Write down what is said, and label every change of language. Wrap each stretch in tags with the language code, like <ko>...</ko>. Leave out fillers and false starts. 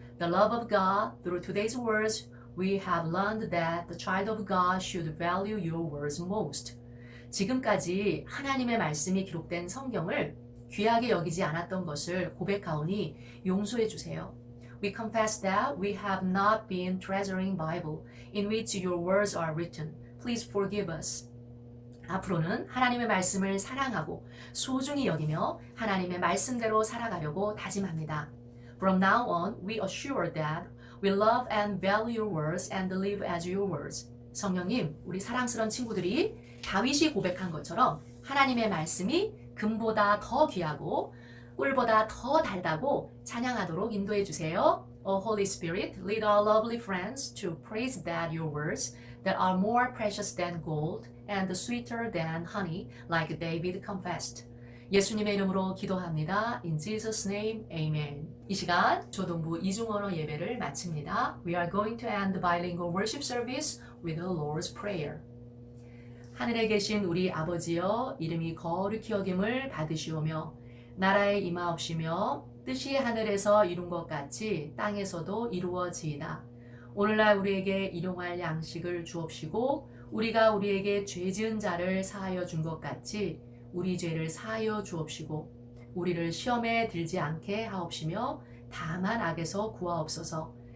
<en>The love of God, through today's words, we have learned that the child of God should value your words most.</en> <ko>지금까지 하나님의 말씀이 기록된 성경을 귀하게 여기지 않았던 것을 고백하오니 용서해 주세요.</ko> <en>We confess that we have not been treasuring Bible in which your words are written. Please forgive us.</en> <ko>앞으로는 하나님의 말씀을 사랑하고 소중히 여기며 하나님의 말씀대로 살아가려고 다짐합니다.</ko> <en>From now on, we assure that we love and value your words and live as your words.</en> <ko>성령님, 우리 사랑스러운 친구들이 다윗이 고백한 것처럼 하나님의 말씀이 금보다 더 귀하고 꿀보다 더 달다고 찬양하도록 인도해 주세요.</ko> <en>O Holy Spirit, lead our lovely friends to praise that your words that are more precious than gold and sweeter than honey, like David confessed.</en> <ko>예수님의 이름으로 기도합니다.</ko> <en>In Jesus' name, amen.</en> <ko>이 시간 조동부 이중언어 예배를 마칩니다.</ko> <en>We are going to end the bilingual worship service with the Lord's Prayer.</en> <ko>하늘에 계신 우리 아버지여, 이름이 거룩히 여김을 받으시오며 나라에 임하옵시며 뜻이 하늘에서 이룬 것 같이 땅에서도 이루어지이다. 오늘날 우리에게 일용할 양식을 주옵시고 우리가 우리에게 죄 지은 자를 사하여 준 것 같이 우리 죄를 사하여 주옵시고 우리를 시험에 들지 않게 하옵시며 다만 악에서 구하옵소서.</ko>